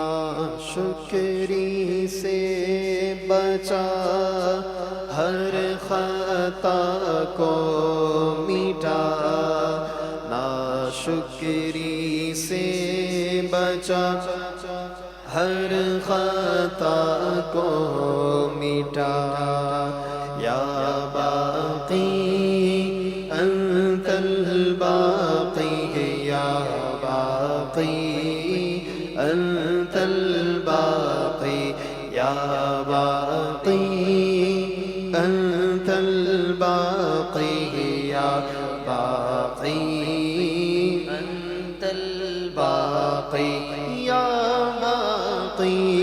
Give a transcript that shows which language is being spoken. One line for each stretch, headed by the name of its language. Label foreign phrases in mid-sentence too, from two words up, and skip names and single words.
Urdu: ناشکری سے بچا ہر خطا کو مٹا، ناشکری سے بچا ہر خطا کو مٹا۔
Arabic: یا باقی انت الباقی، یا باقی انت الباقی، یا باقی انت الباقی، یا باقی انت الباقی، یا باقی